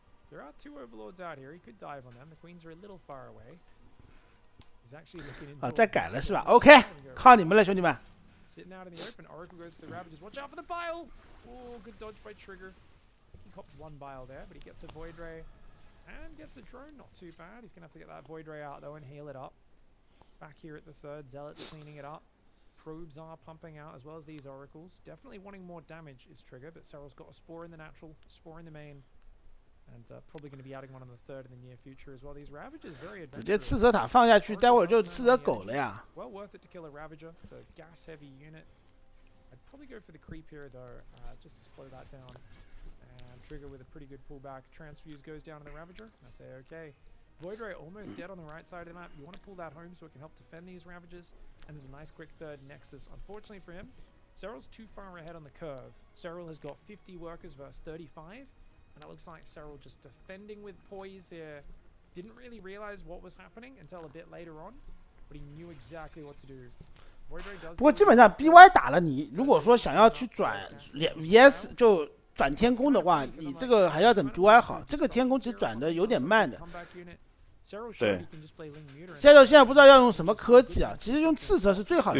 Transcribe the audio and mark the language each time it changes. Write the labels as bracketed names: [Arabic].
[English] There are 2 overlords out here. He could dive on them. The queens are a little far away. He's actually looking into. [Chinese] 再改了是吧 ？OK， 靠你们了，兄弟们。 [English] Sitting out in the open, Oracle goes for the Ravages. Watch out for the bile! Oh, good dodge by Trigger. He copped 1 bile there, but he gets a Void Ray and gets a drone. Not too bad. He's gonna have to get that Void Ray out though and heal it up. Back here at the 3rd, Zealot's cleaning it up. Probes are pumping out as well as these Oracles. Definitely wanting more damage is Trigger, but Cyril's got a Spore in the natural, Spore in the main. And probably going to be adding one on the 3rd in the near future as well. These Ravagers very adventurous. [Chinese] 直接刺蛇塔放下去，待会儿就刺蛇狗了呀。 [English] Well worth it to kill a Ravager. It's a gas heavy unit. I'd probably go for the creep here though, just to slow that down. And Trigger with a pretty good pullback. Transfuse goes down to the Ravager. That's A-okay. Void Ray almost dead on the right side of the map. You want to pull that home so it can help defend these Ravagers. And there's a nice quick 3rd Nexus. Unfortunately for him, Cyril's too far ahead on the curve. Cyril has got 50 workers versus 35. And it looks like Cyril just defending with poise here. Didn't really realize what was happening until a bit later on, but he knew exactly what to do. [Chinese] 不过基本上 BY 打了你，如果说想要去转 VS 就转天空的话，你这个还要等 BY 好。这个天空其实转的有点慢的。对。 Cyril 现在不知道要用什么科技啊，其实用刺蛇是最好的。